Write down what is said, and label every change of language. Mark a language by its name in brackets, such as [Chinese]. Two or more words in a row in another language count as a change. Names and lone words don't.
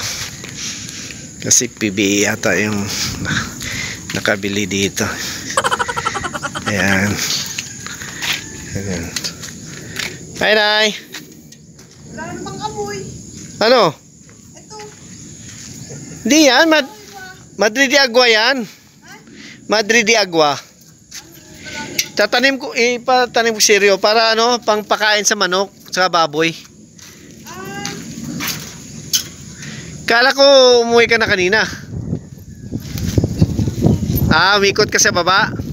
[Filipino] Kasi PBA yata yung nakabili dito. Ayan. Ayan. Hi, Nay. Wala namang amoy. Ano? Ito. Di yan. Madrid de Agua yan. Madrid de Agua. Tatanim ko, ipatanim ko seryo para ano, pang pakain sa manok, sa baboy. Kala ko umuwi ka na kanina. Ah, umikot ka sa baba.